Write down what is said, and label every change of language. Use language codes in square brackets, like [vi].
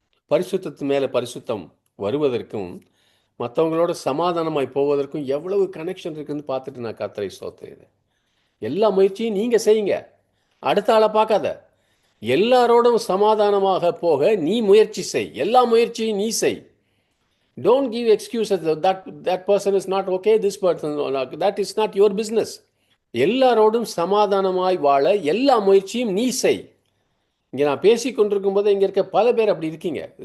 [ta] பரிசுத்தத்து மேலே பரிசுத்தம் வருவதற்கும் மற்றவங்களோட சமாதானமாய் போவதற்கும் எவ்வளவு கனெக்ஷன் இருக்குன்னு பார்த்துட்டு நான் கர்த்தரை ஸ்தோத்திரிக்கிறேன். எல்லா முயற்சியும் நீங்கள் செய்யுங்க, அடுத்த ஆளை பார்க்காத. எல்லாரோடும் சமாதானமாக போக நீ முயற்சி செய், எல்லா முயற்சியும் நீ செய். [en] Don't give excuses that person is not okay, this person, that is not your business. [ta] எல்லாரோடும் சமாதானமாய் வாழ எல்லா முயற்சியும் நீ செய். இங்கே நான் பேசி கொண்டிருக்கும் போது இங்கே இருக்க பல பேர் அப்படி இருக்கீங்க.